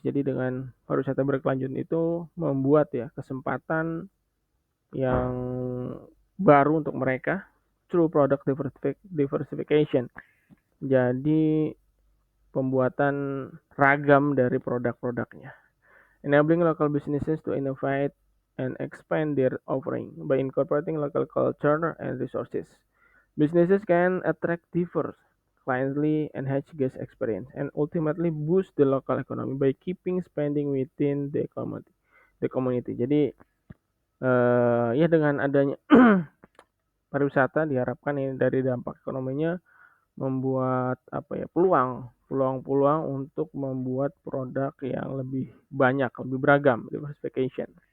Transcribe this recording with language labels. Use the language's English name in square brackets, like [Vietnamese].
[Indonesian] Jadi dengan pariwisata berkelanjutan itu membuat ya kesempatan yang baru untuk mereka [English] through product diversification. [Indonesian] Jadi pembuatan ragam dari produk-produknya. [English] Enabling local businesses to innovate and expand their offering by incorporating local culture and resources. Businesses can attract diverse clientele, enhance guest experience, and ultimately boost the local economy by keeping spending within the community. [Indonesian] Jadi ya dengan adanya pariwisata diharapkan ini dari dampak ekonominya membuat apa ya peluang untuk membuat produk yang lebih banyak, lebih beragam, diversification.